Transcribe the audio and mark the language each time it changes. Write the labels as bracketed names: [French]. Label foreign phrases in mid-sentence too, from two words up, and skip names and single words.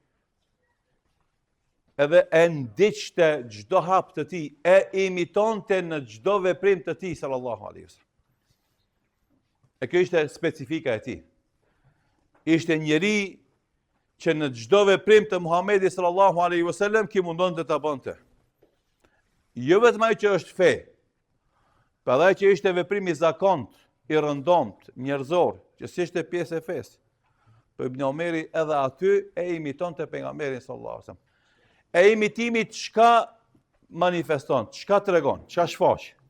[Albanian] Edhe e ndiqte çdo hap të tij, e imitonte në çdo veprim të tij [Arabic] صلى الله عليه وسلم. [Albanian] E kjo ishte specifika e tij. Ishte njeri që në çdo veprim të Muhamedit [Arabic] صلى الله عليه وسلم [Albanian] ki mundonte ta bënte. jo vetëm ai që është fe, për edhe ai që ishte veprim i zakont, i rëndomt, njerëzor, që si ishte pjesë e fesë. Për Ibn Omeri edhe aty e imiton të pejgamberin [Arabic] صلى الله عليه وسلم. [Albanian] E imitimi çka manifeston, çka tregon, çka shfaq.